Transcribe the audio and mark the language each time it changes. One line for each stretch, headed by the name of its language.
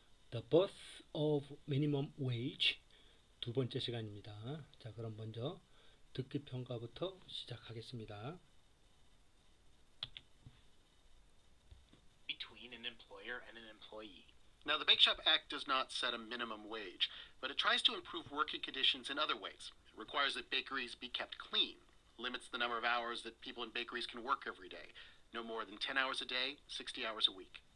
Korean: The Birth of Minimum Wage 두 번째 시간입니다. 자, 그럼 먼저 듣기 평가부터 시작하겠습니다.
English: Between an employer and an employee. Now, the Bake Shop Act does not set a minimum wage, but it tries to improve working conditions in other ways. It requires that bakeries be kept clean, limits the number of hours that people in bakeries can work every day, no more than 10 hours a day, 60 hours a week.